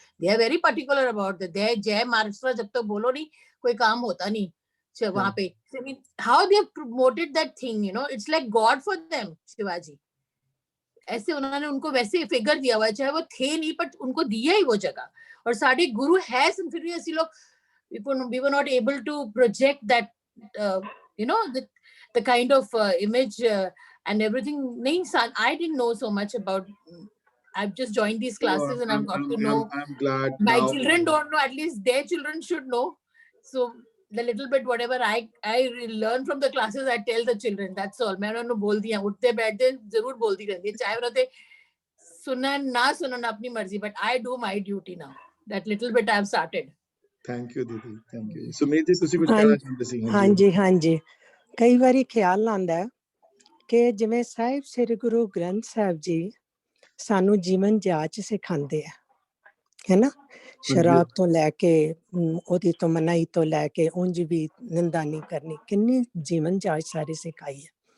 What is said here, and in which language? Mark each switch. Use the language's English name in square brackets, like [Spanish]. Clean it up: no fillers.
[English] they are very particular about that, they [Hindi] जय महाराष्ट्र जब तक बोलो नहीं कोई काम होता नहीं वहां पे। [English] I mean, how they have promoted that thing, you know, it's like God for them, Shivaji. [Hindi] ऐसे उन्होंने उनको वैसे फिगर दिया हुआ है, चाहे वो थे नहीं बट उनको दिया ही वो जगह, और सारे गुरु है, फिर भी ऐसी लोग [English] we were not able to project that you know the kind of image and everything। नहीं, I didn't know so much about, I've just joined these classes and I've got to know। I'm glad my children don't know, at least their children should know। So the little bit whatever I learn from the classes I tell the children, that's all। [Hindi] मैं उन्हें बोल दिया, उठते बैठते जरूर बोलती रहती है, चाहे उन्हें सुनना ना अपनी मर्जी, [English] but I do my duty now, that little bit I've started। [Punjabi] Thank you ਦੀਦੀ, ਥੈਂਕ ਯੂ। ਸੁਮੀਤ ਜੀ ਤੁਸੀਂ ਕੁਝ ਕਹਿਣਾ ਚਾਹੁੰਦੇ ਸੀ? ਹਾਂਜੀ ਹਾਂਜੀ, ਕਈ ਵਾਰੀ ਖਿਆਲ ਆਉਂਦਾ ਹੈ ਕਿ ਜਿਵੇਂ ਸਾਹਿਬ ਸ੍ਰੀ ਗੁਰੂ ਗ੍ਰੰਥ ਸਾਹਿਬ ਜੀ ਸਾਨੂੰ ਜੀਵਨ ਜਾਚ ਸਿਖਾਉਂਦੇ ਆ, ਹੈ ਨਾ, ਸ਼ਰਾਬ ਤੋਂ ਲੈ ਕੇ ਉਹਦੀ ਤੋਂ ਮਨਾਈ ਤੋਂ ਲੈ ਕੇ ਉਂਝ ਵੀ ਨਿੰਦਾ ਨਹੀਂ ਕਰਨੀ, ਕਿੰਨੀ ਜੀਵਨ ਜਾਚ ਸਾਰੀ ਸਿਖਾਈ ਹੈ।